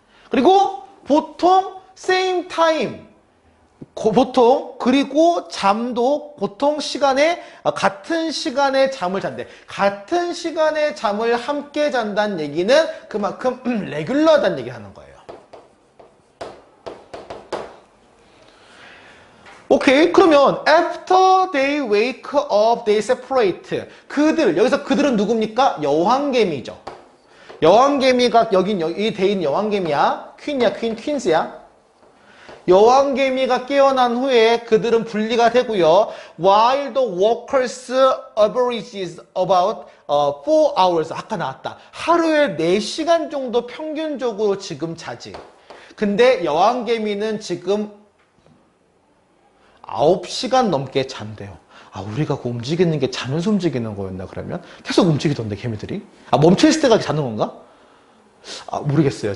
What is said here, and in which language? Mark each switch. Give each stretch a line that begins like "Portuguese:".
Korean: 그리고 보통
English: same time.
Korean: 그리고 잠도 보통 같은 시간에 잠을 잔대. 같은 시간에 잠을 함께 잔다는 얘기는 그만큼 레귤러하다는 얘기 하는 거예요. 오케이.
English: 그러면 after they wake up, they separate.
Korean: 여기서 그들은 누굽니까? 여왕개미죠. 여왕개미가 이 대인 여왕개미야. 퀸스야. 여왕개미가 깨어난 후에 그들은 분리가 되고요.
English: While the workers averages about 4 hours.
Korean: 아까 나왔다. 하루에 4시간 정도 평균적으로 지금 자지. 근데 여왕개미는 지금 9시간 넘게 잔대요. 우리가 움직이는 게 자면서 움직이는 거였나, 그러면? 계속 움직이던데, 개미들이? 멈춰있을 때까지 자는 건가? 모르겠어요.